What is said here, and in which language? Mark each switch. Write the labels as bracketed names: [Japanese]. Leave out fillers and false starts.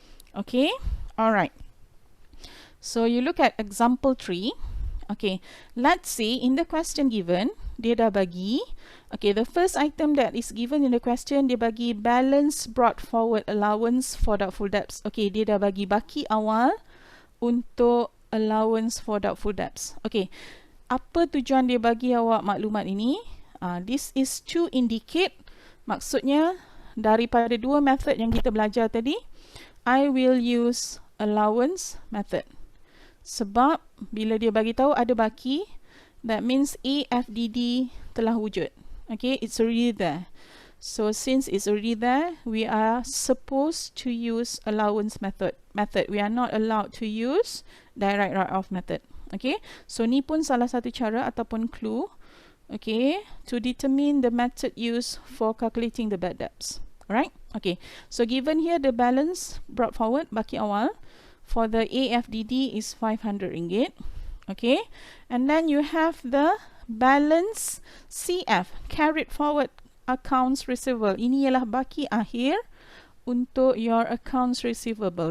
[English] Okay, alright. So you look at example 3. Okay, let's say in the question given, [Malay] dia dah bagi, [English] okay, the first item that is given in the question, [Malay] dia bagi [English] balance brought forward allowance for doubtful debts. [Malay] Okay, dia dah bagi baki awal untuk allowance for doubtful debts. Okay, apa tujuan dia bagi awak maklumat ini? [English] This is to indicate, [Malay] maksudnya daripada dua method yang kita belajar tadi, [English] I will use allowance method. [Malay] Sebab bila dia bagi tahu ada baki, [English] that means [Malay] AFDD telah wujud. [English] Okay, it's already there. So since it's already there, we are supposed to use allowance method. method. We are not allowed to use direct write-off method. Okay, so [Malay] ni pun salah satu cara ataupun [English] clue, okay, to determine the method used for calculating the bad debts. Alright, okay, so given here the balance brought forward, [Malay] baki awal, [English] for the AFDD is 500 ringgit. Okay, and then you have the balance CF, carried forward accounts receivable. [Malay] Ini ialah baki akhir untuk [English] your accounts receivable.